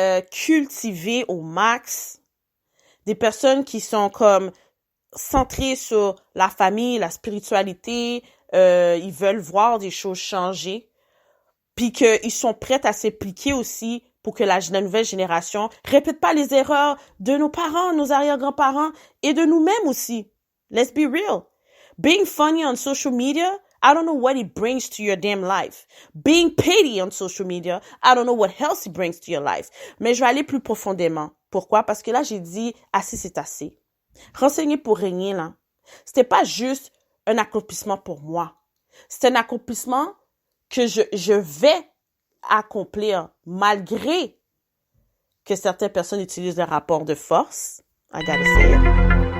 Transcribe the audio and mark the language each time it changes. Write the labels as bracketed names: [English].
[French] cultivées au max, des personnes qui sont comme centrées sur la famille, la spiritualité, ils veulent voir des choses changer, puis qu'ils sont prêts à s'impliquer aussi pour que la nouvelle génération répète pas les erreurs de nos parents, nos arrière-grands-parents et de nous-mêmes aussi. [English] Let's be real. Being funny on social media, I don't know what it brings to your damn life. Being petty on social media, I don't know what else it brings to your life. [French] Mais je vais aller plus profondément. Pourquoi? Parce que là, j'ai dit, assez, c'est assez. Renseigner pour régner, là, c'était pas juste un accomplissement pour moi. C'est un accomplissement que je vais accomplir malgré que certaines personnes utilisent le rapport de force. [English] I gotta say it.